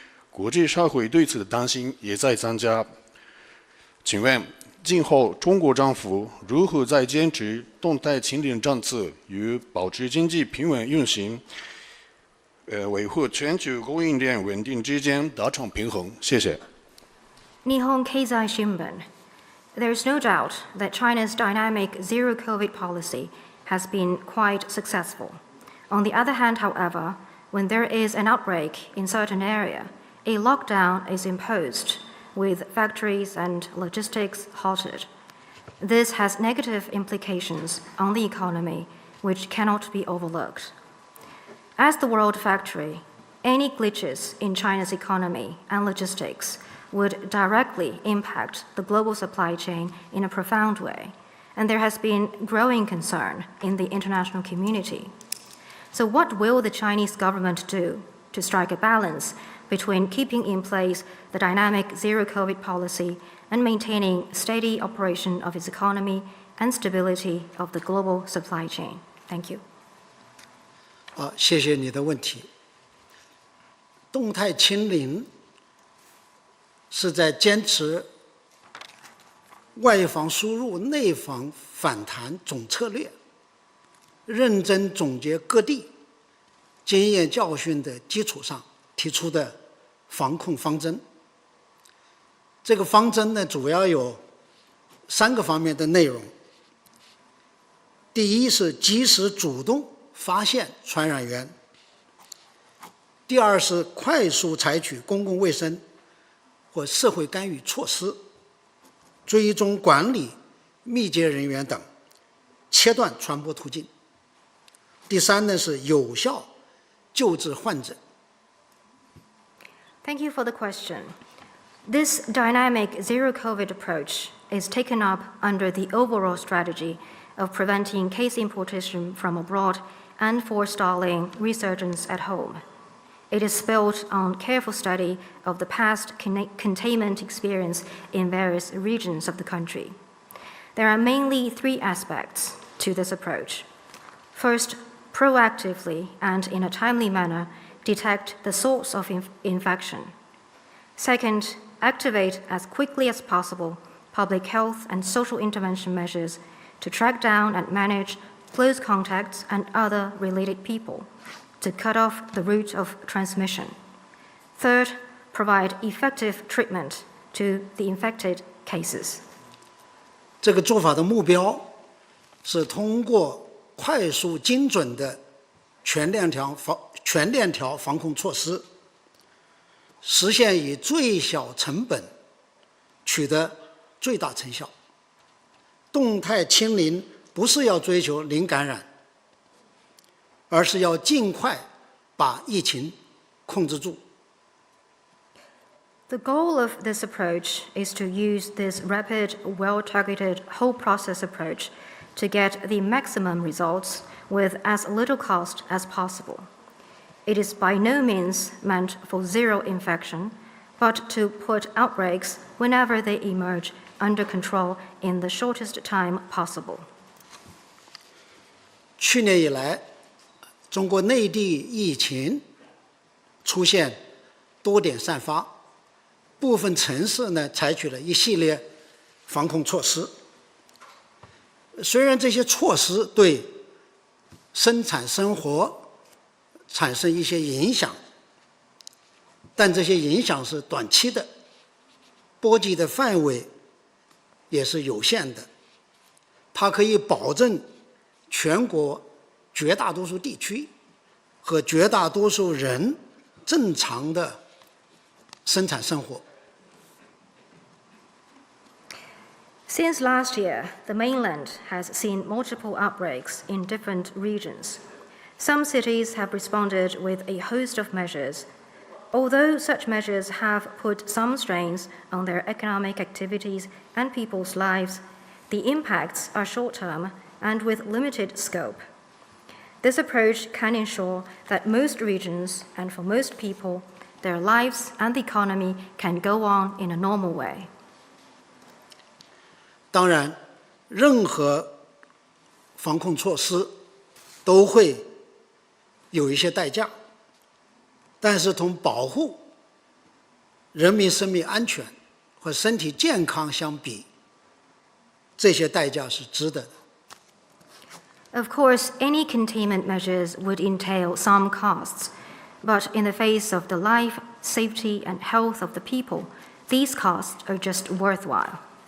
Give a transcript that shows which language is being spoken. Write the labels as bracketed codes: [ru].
[zh] 国际社会对此的担心也在增加。请问，今后中国政府如何在坚持动态清零政策与保持经济平稳运行、维护全球供应链稳定之间达成平衡？谢谢。 [en] Nihon Keizai Shimbun. There is no doubt that China's dynamic zero-COVID policy has been quite successful. On the other hand, however, when there is an outbreak in certain area, a lockdown is imposed with factories and logistics halted. This has negative implications on the economy, which cannot be overlooked. As the world factory, any glitches in China's economy and logistics would directly impact the global supply chain in a profound way, and there has been growing concern in the international community. So what will the Chinese government do to strike a balance between keeping in place the dynamic zero-COVID policy and maintaining steady operation of its economy and stability of the global supply chain? Thank you. [zh] 谢谢你的问题。动态清零是在坚持外防输入、内防反弹总策略，认真总结各地经验教训的基础上提出的防控方针。这个方针呢，主要有3个方面的内容。第一是及时主动发现传染源，第二是快速采取公共卫生或社会干预措施，追踪管理密接人员等，切断传播途径。第三呢是有效救治患者。 [en] Thank you for the question. This dynamic zero-COVID approach is taken up under the overall strategy of preventing case importation from abroad and forestalling resurgence at home. It is built on careful study of the past containment experience in various regions of the country. There are mainly 3 aspects to this approach. First, proactively and in a timely manner detect the source of infection. Second, activate as quickly as possible public health and social intervention measures to track down and manage close contacts and other related people, to cut off the route of transmission. Third, provide effective treatment to the infected cases. [zh] 这个做法的目标是通过快速精准的全链条防控措施，实现以最小成本取得最大成效。动态清零不是要追求零感染，而是要尽快把疫情控制住。 [en] The goal of this approach is to use this rapid, well-targeted whole process approach to get the maximum results with as little cost as possible. It is by no means meant for zero infection, but to put outbreaks whenever they emerge under control in the shortest time possible. [zh] 去年以来，中国内地疫情出现多点散发，部分城市呢采取了一系列防控措施。虽然这些措施对生产生活产生一些影响，但这些影响是短期的，波及的范围也是有限的。它可以保证全国绝大多数地区和绝大多数人正常的生产生活。 [en] Since last year, the mainland has seen multiple outbreaks in different regions. Some cities have responded with a host of measures. Although such measures have put some strains on their economic activities and people's lives, the impacts are short-term and with limited scope. This approach can ensure that most regions and for most people, their lives and the economy can go on in a normal way. [zh] 当然，任何防控措施都会有一些代价，但是同保护人民生命安全和身体健康相比，这些代价是值得的。 [en] Of course, any containment measures would entail some costs, but in the face of the life, safety, and health of the people, these costs are just worthwhile.